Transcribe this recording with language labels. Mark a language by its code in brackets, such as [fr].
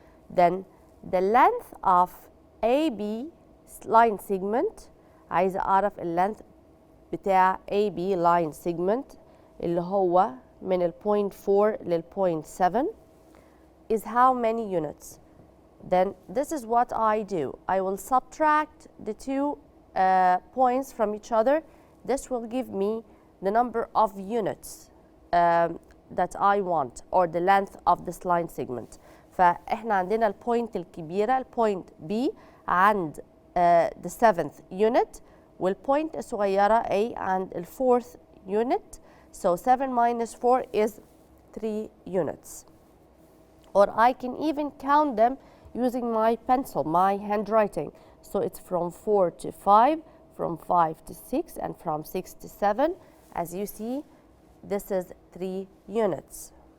[en] Then the length of AB line segment, [ar] عايزة أعرف ال length بتاع AB line segment اللي هو من ال point 4 لل point 7 [en] is how many units. Then this is what I do. I will subtract the two points from each other. This will give me the number of units that I want, or the length of this line segment. [ar] فإحنا عندنا البوينت الكبيرة البوينت B عند [en] the 7th unit [ar] والبوينت الصغيرة A عند ال 4th unit. [en] So 7 minus 4 is 3 units. Or I can even count them using my pencil, my handwriting. So it's from 4 to 5, from 5 to 6, and from 6 to 7. As you see, this is 3 units.